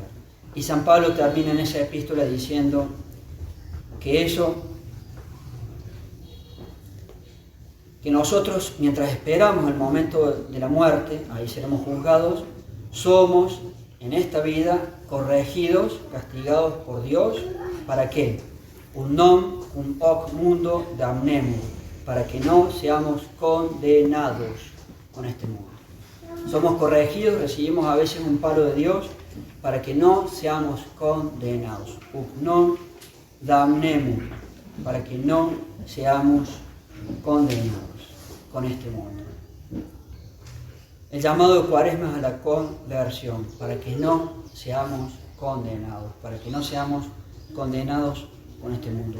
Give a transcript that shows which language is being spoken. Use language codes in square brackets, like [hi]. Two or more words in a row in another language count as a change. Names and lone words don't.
[es] Y San Pablo termina en esa epístola diciendo que que nosotros, mientras esperamos el momento de la muerte, ahí seremos juzgados, somos en esta vida corregidos, castigados por Dios. ¿Para qué? [la] Un non cum hoc mundo damnemur, [es] para que no seamos condenados con este mundo. Somos corregidos, recibimos a veces un palo de Dios para que no seamos condenados. [la] Ut non damnemur, [es] para que no seamos condenados con este mundo. El llamado de Cuaresma es a la conversión, para que no seamos condenados, para que no seamos condenados con este mundo.